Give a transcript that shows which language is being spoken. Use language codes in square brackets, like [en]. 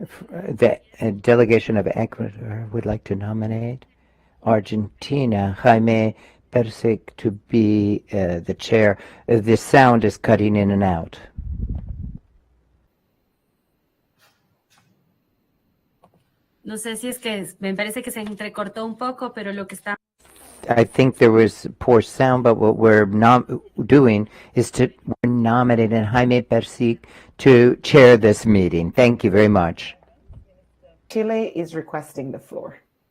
[en] The delegation of Ecuador would like to nominate Argentina, Jaime Persic, to be the chair. The sound is cutting in and out. [es] No sé si es que me parece que se entrecortó un poco, pero lo que está. [en] I think there was poor sound, but what we're doing is we're nominating Jaime Persic to chair this meeting. Thank you very much. Chile is requesting the floor.